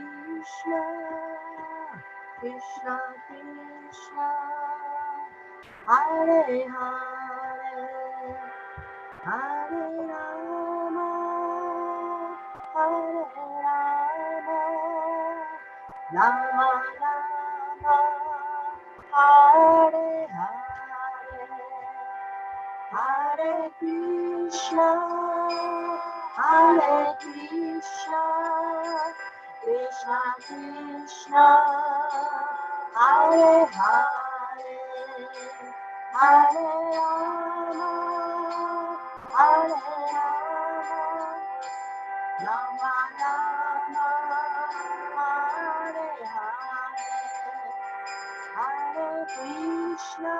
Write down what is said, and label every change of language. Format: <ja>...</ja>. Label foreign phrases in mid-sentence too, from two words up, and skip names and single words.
<sa>ष्ण कृष्ण कृष्ण हरे हरे हरे राम हरे राम राम राम हरे हरे. Hare Krishna, Hare Krishna, Krishna Krishna, Hare Hare, Hare Rama, Hare Rama, Rama Rama, Hare Hare, Hare Krishna.</sa>